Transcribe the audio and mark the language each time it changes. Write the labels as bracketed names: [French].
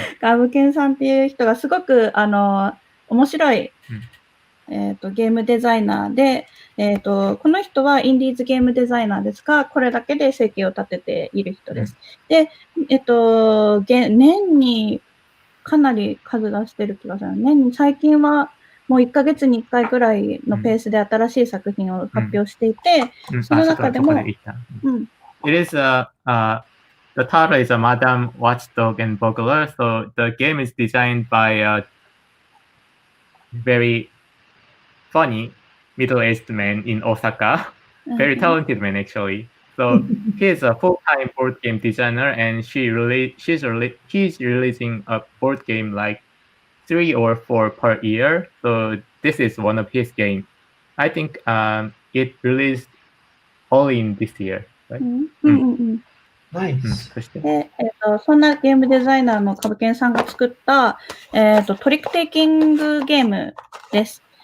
[Japanese] 歌舞伎さんっていう人がすごく、面白い、ゲームデザイナーで、この人はインディーズゲームデザイナーですが、これだけで生計を立てている人です。で、年にかなり数出してる気がする。最近はもう1ヶ月に1回ぐらいのペースで新しい作品を発表していて、その中でも、 [English] It is the title is a Madame Watchdog and Burglar. So the game is designed by a very funny middle-aged man in Osaka, very talented man actually. So he is a full-time board game designer, and he's releasing a board game like 3 or 4 per year. So this is one of his games. I think it released only in this year, right? Nice. [Japanese] そして、そんなゲームデザイナーのカブケンさんが作った、トリックテイキングゲームです。